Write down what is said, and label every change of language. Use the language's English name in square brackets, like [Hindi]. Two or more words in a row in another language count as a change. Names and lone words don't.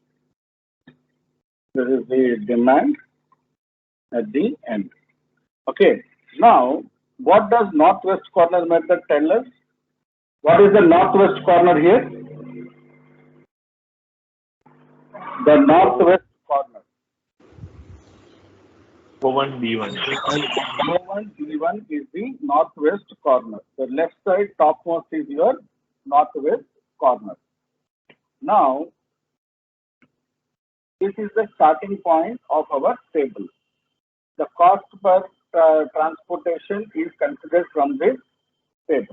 [English] This is the demand at the end. Okay. Now, what does northwest corner method tell us? What is the northwest corner here? The northwest corner. O1, B1. O1, B1 is the northwest corner. The left side topmost is your northwest corner. Now, this is the starting point of our table. The cost per transportation is considered from this table.